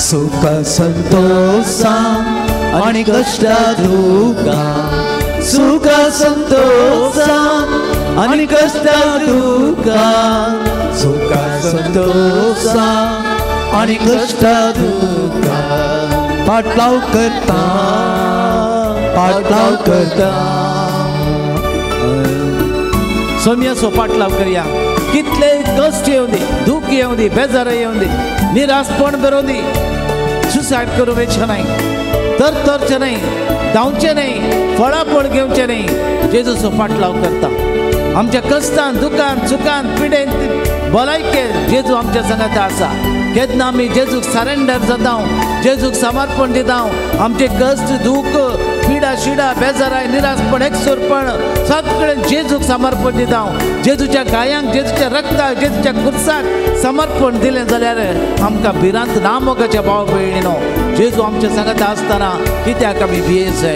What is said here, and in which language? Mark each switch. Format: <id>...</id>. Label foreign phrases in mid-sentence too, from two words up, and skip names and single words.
<kok>सुख संतोषा आणि कष्टा दुःखा सुख संतोषा आणि कष्टा दुःखा सुख संतोषा आणि कष्टा दुःखा पाटलाव करता सोम्या सो पाटलाव करया कितले कष्ट येऊ दे दुःख येऊ दे बेजार येऊ दे निराशपण बरों दी सुसाइड करूचे नाही तरचे नाही धांवचे नाही फळाफळ घेवचे नाही जेजूचो पाटलाव करता आमच्या कष्टान दुखान सुखान पिडेन भलायके जेजू आमच्या संगात आसा केन्ना आमी जेजूक सरेंडर जाता जेजूक समर्पण दिता आमचे कष्ट दुःख पिडा शिडा बेजाराय निराशपण एकसुरपण सगळे जेजूक समर्पण दिता जेजूच्या गायांक जेजूच्या रक्ताक जेजूच्या कुर्साक समर्पण दिलें जाल्यार आमकां भिरांत ना मोगाच्या भाव भयणीनो जेजू आमच्या संगात आसतना कित्याक आमी भियेसाय</kok>